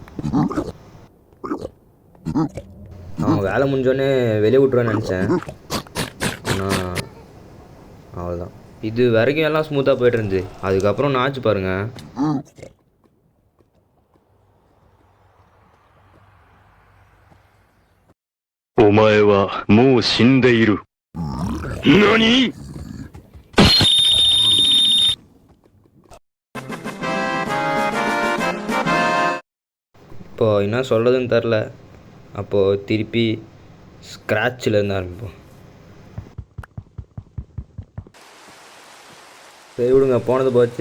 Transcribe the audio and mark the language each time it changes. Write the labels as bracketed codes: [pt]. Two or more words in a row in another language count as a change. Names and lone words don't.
[ta] அவன் வேலை முடிஞ்சோடனே வெளியே விட்ருவேன்னு நினச்சேன். ஆனால் அவ்வளோதான். இது வரைக்கும் எல்லாம் ஸ்மூத்தாக போய்ட்டு இருந்துச்சு. அதுக்கப்புறம் நான் ஆச்சு பாருங்கள். [ja] お前はもう死んでいる。 [ta] இப்போது என்ன சொல்கிறதுன்னு தெரில. அப்போது திருப்பி ஸ்க்ராட்சில் இருந்து ஆரம்பிப்போம். சரி விடுங்க, போனது போச்சு.